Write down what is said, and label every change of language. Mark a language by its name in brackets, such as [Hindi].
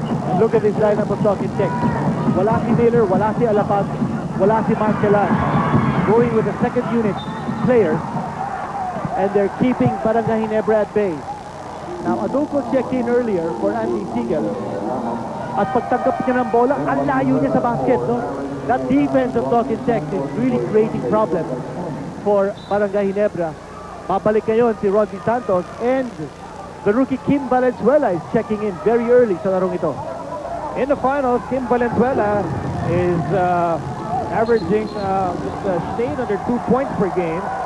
[English] And look at this lineup of Talking Tech. [Filipino] Wala si Miller, wala si Alapag, wala si Marcelan. [English] Going with the second unit players. And they're keeping Barangay Ginebra at bay. Now, Adolfo checked in earlier for Andy Siegel. [Filipino] At pagtanggap niya ng bola, ang layo niya sa basket, no? [English] That defense of Talking Tech is really creating problems for Barangay Ginebra. [Filipino] Babalik ngayon si Rodney Santos [English] and the rookie Kim Valenzuela is checking in very early [Filipino] sa larong ito. [English] In the finals, Kim Valenzuela is averaging just a shade under 2 points per game.